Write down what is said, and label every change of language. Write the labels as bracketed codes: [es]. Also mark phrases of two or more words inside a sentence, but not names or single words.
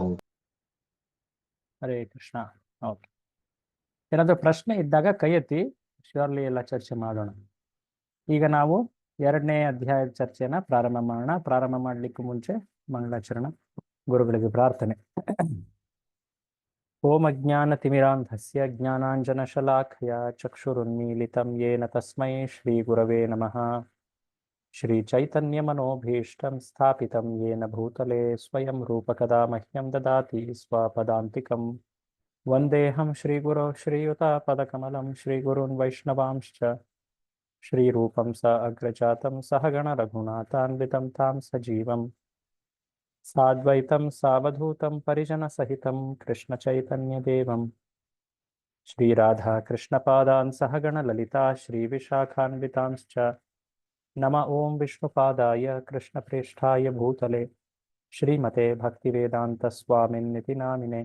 [sa] ಹರೇ ಕೃಷ್ಣ. [kn] ಓಕೆ, ಏನಾದರೂ ಪ್ರಶ್ನೆ ಇದ್ದಾಗ ಕೈ ಎತ್ತಿ, ಶ್ಯೂರ್ಲಿ ಎಲ್ಲ ಚರ್ಚೆ ಮಾಡೋಣ. ಈಗ ನಾವು 2ನೇ ಅಧ್ಯಾಯದ ಚರ್ಚೆನ ಪ್ರಾರಂಭ ಮಾಡೋಣ. ಪ್ರಾರಂಭ ಮಾಡಲಿಕ್ಕೂ ಮುಂಚೆ ಮಂಗಳಾಚರಣ, ಗುರುಗಳಿಗೆ ಪ್ರಾರ್ಥನೆ. [sa] ಓಂ ಅಜ್ಞಾನತಿಮಿರಾಂಧಸ್ಯ ಜ್ಞಾನಾಂಜನಶಲಾಖಯ ಚಕ್ಷುರುನ್ಮೀಲಿತಂ ಯೇನ ತಸ್ಮೈ ಶ್ರೀ ಗುರವೇ ನಮಃ. ಶ್ರೀ ಚೈತನ್ಯಮನೋಭೀಷ್ಟಂ ಸ್ಥಾಪಿತಂ ಯೇನ ಭೂತಲೆ ಸ್ವಯಂ ರೂಪಕದಾ ಮಹ್ಯಂ ದದಾತಿ ಸ್ವಪದಾಂತಿಕಂ. ವಂದೇಹಂ ಶ್ರೀಗುರೋ ಶ್ರೀಯುತಾಪದಕಮಲಂ ಶ್ರೀಗುರುನ್ ವೈಷ್ಣವಾಂಶ್ಚ ಶ್ರೀರೂಪಂ ಸ ಅಗ್ರಜಾತಂ ಸಹಗಣ ರಘುನಾಥಾನ್ವಿತಂ ತಾಂ ಸಜೀವಂ ಸಾದ್ವೈತಂ ಸಾವಧೂತಂ ಪರಿಜನಸಹಿತಂ ಕೃಷ್ಣಚೈತನ್ಯದೇವಂ ಶ್ರೀರಾಧಾ ಕೃಷ್ಣಪಾದಾನ್ ಸಹಗಣ ಲಲಿತಾ ಶ್ರೀವಿಶಾಖಾನ್ವಿತಾಂಶ್ಚ ನಮ ಓಂ ವಿಷ್ಣುಪಾದಾಯ ಕೃಷ್ಣಪ್ರೇಷ್ಠಾಯ ಭೂತಲೆ ಶ್ರೀಮತೆ ಭಕ್ತಿವೇದಾಂತ ಸ್ವಾಮಿನ್ನಿತಿ ನಾಮಿನೆ.